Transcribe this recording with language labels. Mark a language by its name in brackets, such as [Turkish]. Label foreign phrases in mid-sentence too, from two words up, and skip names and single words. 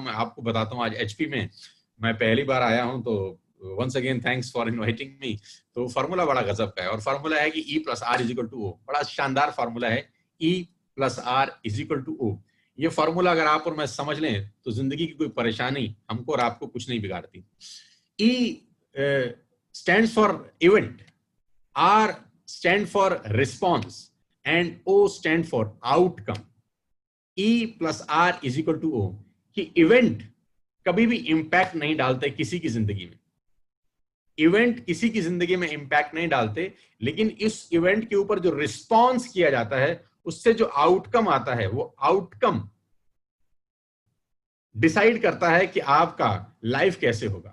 [Hindi] मैं आपको बताता हूं, आज एचपी में मैं पहली बार आया हूं, तो [English] once again thanks for inviting me. [Hindi] तो फार्मूला बड़ा गजब का है, और फार्मूला है कि E+R=O। बड़ा शानदार फार्मूला है, E+R=O। ये फार्मूला अगर आप और मैं समझ लें तो जिंदगी की कोई परेशानी हमको और आपको कुछ नहीं बिगाड़ती। [English] E stands for event, R stand for response, and O stand for outcome. [Hindi] E+R=O कि इवेंट कभी भी इंपैक्ट नहीं डालते किसी की जिंदगी में। इवेंट किसी की जिंदगी में इंपैक्ट नहीं डालते, लेकिन इस इवेंट के ऊपर जो रिस्पॉन्स किया जाता है, उससे जो आउटकम आता है, वो आउटकम डिसाइड करता है कि आपका लाइफ कैसे होगा।